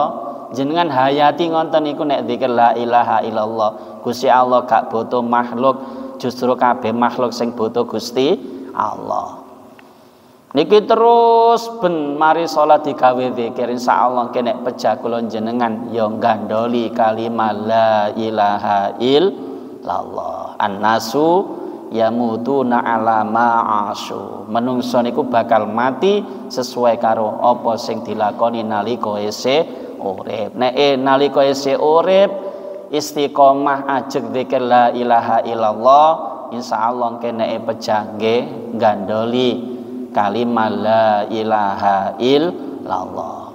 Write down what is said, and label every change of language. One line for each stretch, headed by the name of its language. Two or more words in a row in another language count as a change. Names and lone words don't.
Javanese: Jenengan hayati ngonten niku nek zikir
Arabic: la ilaha illallah.
Javanese: Gusti Allah gak butuh makhluk, justru kabeh makhluk sing butuh Gusti Allah. Niki terus ben mari salat digawe zikir, insyaallah kene pejah kula jenengan ya gandoli kalimat
Arabic: la ilaha illallah. Annasu yamutuna ala ma'asyu.
Javanese: Menungso niku bakal mati sesuai karo apa sing dilakoni nalika isih urip. Nek nalika isih urip istiqomah ajeg zikir
Arabic: la ilaha illallah,
Javanese: insyaallah kene pejah nggih gandoli kalimat la ilaha illallah.